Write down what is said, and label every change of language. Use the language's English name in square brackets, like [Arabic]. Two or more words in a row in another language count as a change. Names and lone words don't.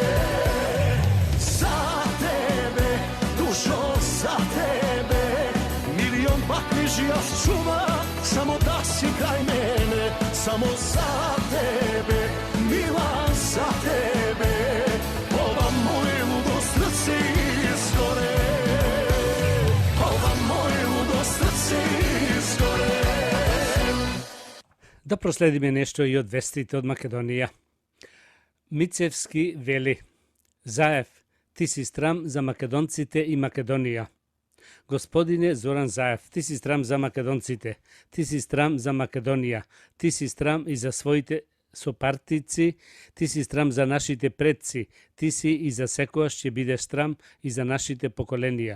[Serbian] Za tebe, dušo, za tebe, milion bakneži ja čuvam, samo da si kraj mene, samo za tebe, mila za tebe, ova moje ludo srce izgore, ova moje ludo srce izgore. [Macedonian] Да проследиме нешто и од вестите од Македонија. Мицевски вели: Заев, ти си срам за македонците и Македонија. Господине Зоран Заев, ти си срам за македонците, ти си срам за Македонија, ти си срам и за своите сопартици, ти си срам за нашите предци, ти си и за секојаш ќе бидеш срам и за нашите поколенија.